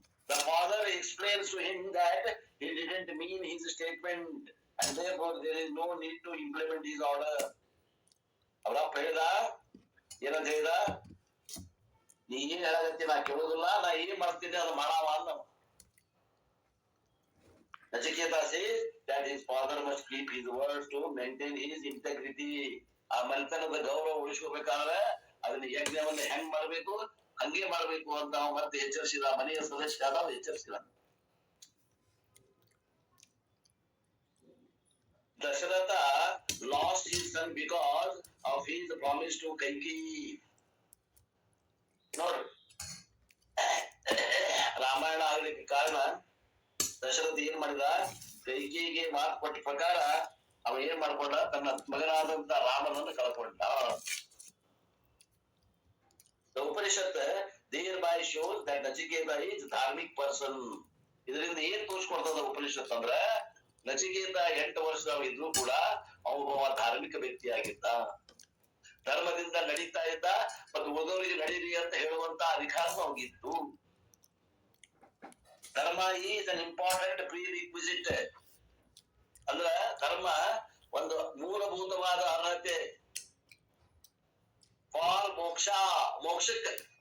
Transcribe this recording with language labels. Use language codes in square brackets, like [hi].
[en] The father explains to him that he didn't mean his statement and therefore there is no need to implement his order. [kn] ಅವರಪ್ಪ ಹೇಳ್ದ, ಏನಂತ ಹೇಳ್ದ, ನೀ ಏನ್ ಹೇಳಕತ್ತಿ ನಾ ಕೇಳೋದಿಲ್ಲ, ನಾ ಏನ್ ಮಾಡ್ತೀನಿ ಅದು ಮಾಡಾವ ಅಂದ. [en] Nachiketa says that his father must keep his words to maintain his integrity. [kn] ಆ ಮನೆತನದ ಗೌರವ ಉಳಿಸ್ಕೋಬೇಕಾದ್ರೆ ಅದನ್ನ ಯಜ್ಞವನ್ನ ಹೆಂಗ್ ಮಾಡ್ಬೇಕು ಹಂಗೆ ಮಾಡ್ಬೇಕು ಅಂತ ಮತ್ತೆ ಎಚ್ಚರಿಸಿದ. ಮನೆಯ ಸದಸ್ಯ ಆದ ಎಚ್ಚರಿಸಿದ. [en] Dasharatha lost his son because of his promise to Kaikeyi. [kn] ನೋಡ್ರಿ, ರಾಮಾಯಣ ಆಗ್ಲಿಕ್ಕೆ ಕಾರಣ ದಶರಥ ಏನ್ ಮಾಡಿದ, ಕೈಕೇಯಿಗೆ ಮಾತು ಕೊಟ್ಟ ಪ್ರಕಾರ ಅವ ಏನ್ ಮಾಡ್ಕೊಂಡ, ತನ್ನ ಮಗನಾದಂತ ರಾಮನನ್ನು ಕಳ್ಕೊಂಡ. [en] The Upanishad thereby shows that Nachiketa is ಧಾರ್ಮಿಕ್ person. [kn] ಇದರಿಂದ ಏನ್ ತೋರಿಸ್ಕೊಡ್ತದ ಉಪನಿಷತ್ ಅಂದ್ರ, ನಚಿಕೇತ 8 ವರ್ಷದವ ಇದ್ರು ಕೂಡ ಅವನೊಬ್ಬ ಧಾರ್ಮಿಕ ವ್ಯಕ್ತಿ ಆಗಿದ್ದ. ಧರ್ಮದಿಂದ ನಡೀತಾ ಇದ್ದ ಮತ್ತು ಉಳಿದವರಿಗೆ ನಡೀರಿ ಅಂತ ಹೇಳುವಂತ ಅಧಿಕಾರ ಅವನಿಗಿತ್ತು. ಧರ್ಮ [en] Is an important prerequisite. [kn] ಅಂದ್ರ ಧರ್ಮ ಒಂದು ಮೂಲಭೂತವಾದ ಅರ್ಹತೆ ಫಾರ್ ಮೋಕ್ಷಕ್ಕೆ.